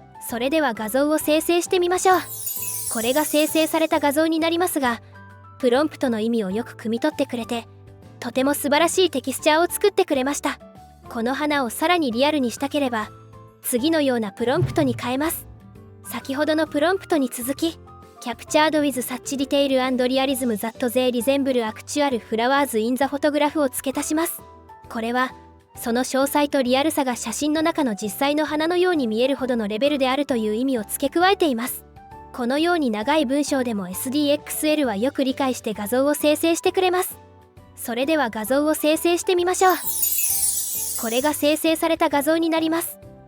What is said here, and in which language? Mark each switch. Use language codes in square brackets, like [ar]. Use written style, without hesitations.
[ja] それでは画像を生成してみましょう。これが生成された画像になりますが、プロンプトの意味をよく汲み取ってくれて、とても素晴らしいテキスチャーを作ってくれました。この花をさらにリアルにしたければ、次のようなプロンプトに変えます。先ほどのプロンプトに続き、 [en] Captured with such detail and realism that they resemble actual flowers in the photograph [ja] を付け足します。これは、その詳細とリアルさが写真の中の実際の花のように見えるほどのレベルであるという意味を付け加えています。このように長い文章でも SDXL はよく理解して画像を生成してくれます。それでは画像を生成してみましょう。これが生成された画像になります。